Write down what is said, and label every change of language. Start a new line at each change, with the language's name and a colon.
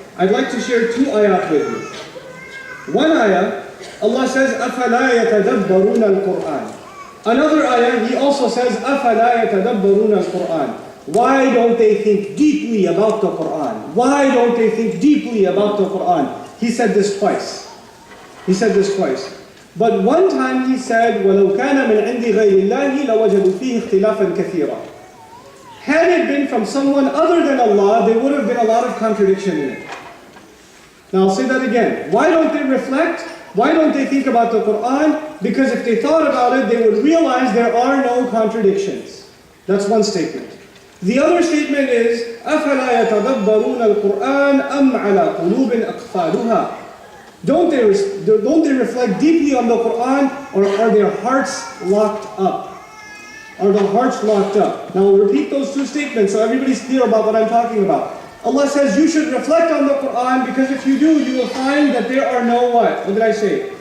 English: I'd like to share two ayat with you. One ayah, Allah says,
Arabic: أَفَلَا يَتَدَبَّرُونَ الْقُرْآنِ.
English: Another ayah, He also says,
Arabic: أَفَلَا يَتَدَبَّرُونَ الْقُرْآنِ.
English: Why don't they think deeply about the Quran? Why don't they think deeply about the Quran? He said this twice. He said this twice. But one time He said,
Arabic: وَلَوْ كَانَ مِنْ عِنْدِ غَيْرِ اللَّهِ لَوَجَدُوا فِيهِ اخْتِلَافًا كَثِيرًا.
English: Had it been from someone other than Allah, there would have been a lot of contradiction in it. Now I'll say that again. Why don't they reflect? Why don't they think about the Quran? Because if they thought about it, they would realize there are no contradictions. That's one statement. The other statement is,
Arabic: أَفَلَا يَتَدَبَّرُونَ الْقُرْآنَ أَمْ عَلَى قُلُوبٍ أَقْفَالُهَا.
English: Don't they reflect deeply on the Quran, or are their hearts locked up? Are the hearts locked up? Now we'll repeat those two statements so everybody's clear about what I'm talking about. Allah says you should reflect on the Quran, because if you do, you will find that there are no what? What did I say?